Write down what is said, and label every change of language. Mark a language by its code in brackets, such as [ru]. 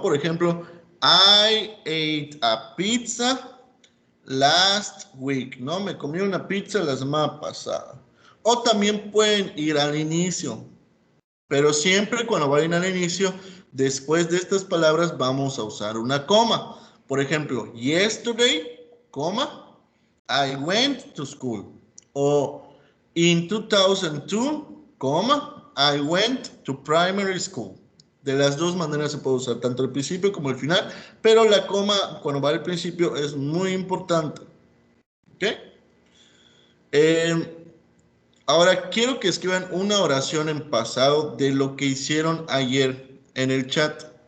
[en] Por ejemplo, I ate a pizza last week, ¿no? [es] Me comí una pizza la semana pasada. O también pueden ir al inicio, pero siempre cuando vayan al inicio, después de estas palabras vamos a usar una coma. [en] Por ejemplo, yesterday, coma, I went to school. O in 2002, coma, I went to primary school. [es] De las dos maneras se puede usar, tanto el principio como el final, pero la coma cuando va al principio es muy importante. ¿Ok? Eh, Ahora quiero que escriban una oración en pasado de lo que hicieron ayer en el chat.